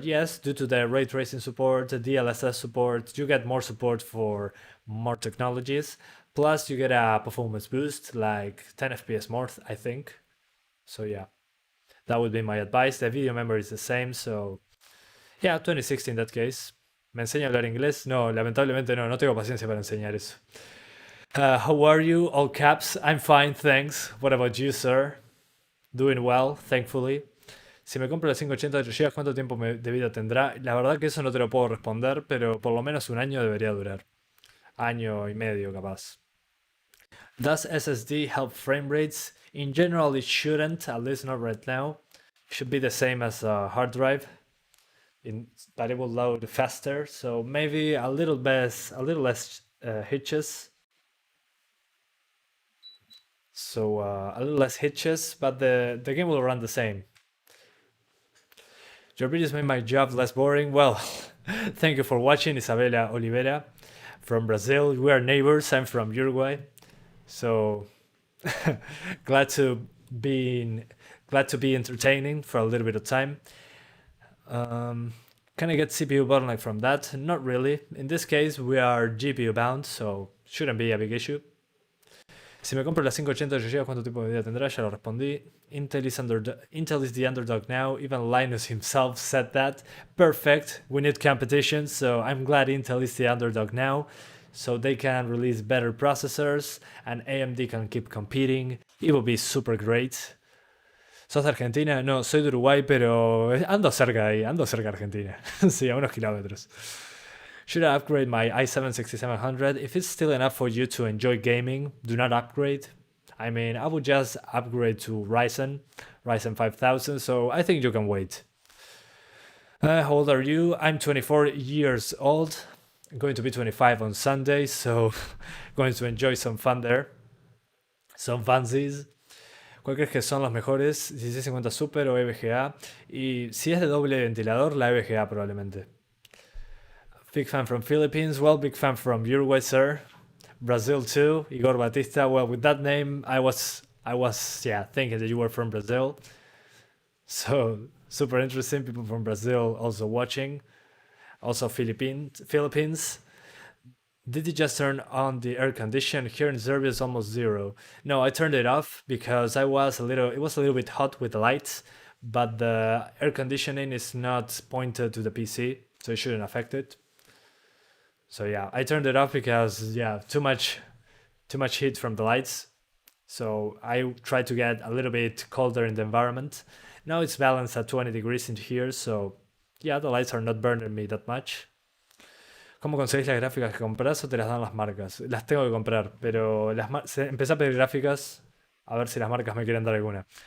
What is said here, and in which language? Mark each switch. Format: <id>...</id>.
<en>Yes, due to the ray tracing support, the DLSS support, you get more support for more technologies. Plus, you get a performance boost, like 10 FPS more, I think. So yeah, that would be my advice. The video memory is the same, so yeah, 2060 in that case.</en> <es>¿Me enseña a hablar inglés? No, lamentablemente no tengo paciencia para enseñar eso.</es> <en>How are you? All caps. I'm fine, thanks. What about you, sir? Doing well, thankfully.</en> <es>Si me compro la 580 de 8 GB, ¿cuánto tiempo de vida tendrá? La verdad que eso no te lo puedo responder, pero por lo menos un año debería durar. Año y medio, capaz.</es> <en>Does SSD help frame rates? In general, it shouldn't, at least not right now. It should be the same as a hard drive, but it will load faster. So maybe a little less hitches. So a little less hitches, but the game will run the same. Your videos made my job less boring. Well, thank you for watching, Isabela Oliveira from Brazil. We are neighbors. I'm from Uruguay. So glad to be entertaining for a little bit of time. Can I get CPU bottleneck from that? Not really. In this case, we are GPU bound, so shouldn't be a big issue.</en> <es>Si me compro la 580 GB, ¿cuánto tiempo de vida tendrá? Ya lo respondí.</es> <en>Intel is the underdog now. Even Linus himself said that. Perfect. We need competition, so I'm glad Intel is the underdog now. So they can release better processors and AMD can keep competing. It will be super great.</en> <es>¿Sos de Argentina? No, soy de Uruguay, pero ando cerca de ahí, ando cerca de Argentina. Sí, a unos kilómetros.</es> <en>Should I upgrade my i7 6700? If it's still enough for you to enjoy gaming, do not upgrade. I mean, I would just upgrade to Ryzen 5000, so I think you can wait. How old are you? I'm 24 years old. I'm going to be 25 on Sunday, so going to enjoy some fun there. Some fancies.</en> <es>¿Cuál crees que son los mejores? 1650 Super o EVGA. Y si es de doble ventilador, la EVGA probablemente.</es> <en>Big fan from Philippines. Well, big fan from Uruguay, sir. Brazil too. Igor Batista. Well, with that name, I was thinking that you were from Brazil. So super interesting. People from Brazil also watching. Also Philippines. Did you just turn on the air condition? Here in Serbia it's almost 0. No, I turned it off because it was a little bit hot with the lights, but the air conditioning is not pointed to the PC, so it shouldn't affect it. So yeah, I turned it off because too much heat from the lights. So I tried to get a little bit colder in the environment. Now it's balanced at 20 degrees in here, so yeah, the lights are not burning me that much.</en> <es>¿Cómo conseguís las gráficas que compras o te las dan las marcas? Las tengo que comprar, pero empecé a pedir gráficas a ver si las marcas me quieren dar alguna.</es>